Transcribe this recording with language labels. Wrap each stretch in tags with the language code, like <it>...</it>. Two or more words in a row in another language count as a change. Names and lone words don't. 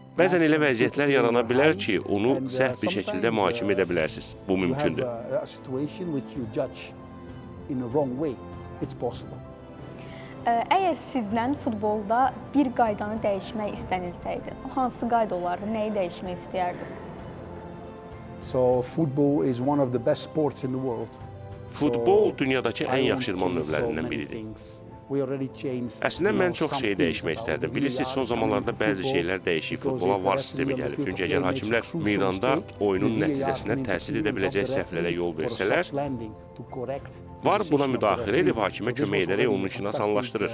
<az>Bəzən elə vəziyyətlər yarana bilər ki, onu səhv bir şəkildə mühakimə edə bilərsiniz. Bu mümkündür. Əgər sizdən futbolda bir qaydanı dəyişmək istənilsəydi, hansı qayda olardı, nəyi dəyişmək istəyərdiniz?</az> <en>So football is one of the best sports in the world.</en> <az>Futbol dünyadakı ən yaxşı idman növlərindən biridir. Əslində mən çox şey dəyişmək istərdim. Bilirsiniz, son zamanlarda bəzi şeylər dəyişik. Futbola VAR sistemi gəlib. Çünki əgər hakimlər meydanda oyunun nəticəsinə təsir edə biləcək səhvlərə yol versələr, VAR buna müdaxilə edib hakimə kömək edərək onun işini asanlaşdırır.</az>